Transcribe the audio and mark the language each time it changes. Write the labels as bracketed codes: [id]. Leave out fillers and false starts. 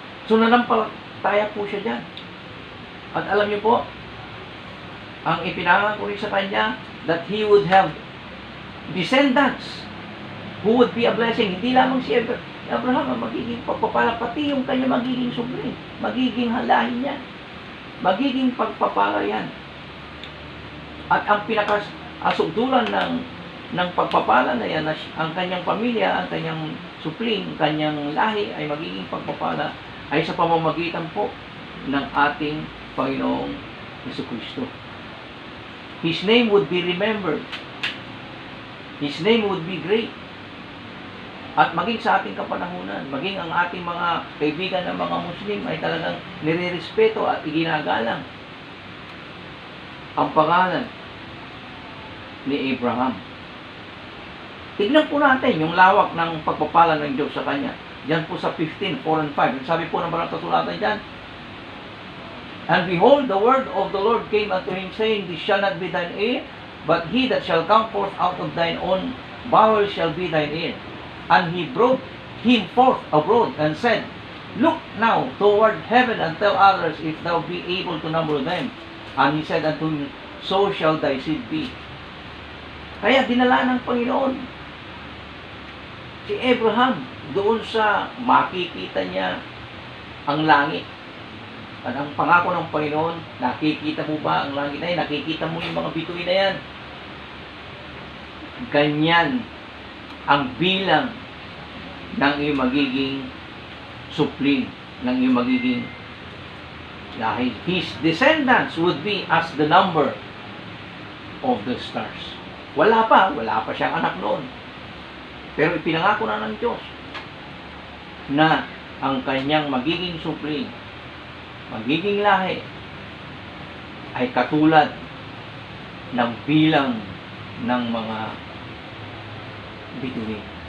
[tl] So nanampalataya po siya dyan. At alam niyo po, ang ipinangako rin sa kanya [en] that he would have descendants who would be a blessing. [tl] Hindi lamang si Abraham ang magiging pagpapala, pati yung kanya magiging subli, magiging halahin niya, magiging pagpapala yan. At ang pinakasugdulan ng pagpapala na yan, ang kanyang pamilya, ang kanyang supling, kanyang lahi ay magiging pagpapala ay sa pamamagitan po ng ating Panginoong Jesucristo. [en] His name would be remembered. His name would be great. [tl] At maging sa ating kapanahunan, maging ang ating mga kaibigan ng mga Muslim ay talagang nire-respeto at iginagalang ang pangalan ni Abraham. Tignan po natin yung lawak ng pagpapala ng Diyos sa kanya. Diyan po sa 15:4 and 5. Sabi po ng banal na kasulatan diyan, [en] and behold, the word of the Lord came unto him, saying, this shall not be thine heir, but he that shall come forth out of thine own bowels shall be thine heir. And he brought him forth abroad, and said, look now toward heaven, and tell others if thou be able to number them. And he said unto him, so shall thy seed be. [tl] Kaya dinala ng Panginoon si Abraham doon sa makikita niya ang langit. At ang pangako ng Panginoon, nakikita mo ba ang langit na yan? Nakikita mo yung mga bituin na yan? Ganyan ang bilang ng iyong magiging supling, ng iyong magiging lahi. [en] His descendants would be as the number of the stars. [tl] Wala pa siyang anak noon. Pero ipinangako na ng Diyos na ang kanyang magiging supling, magiging lahi ay katulad ng bilang ng mga bituin.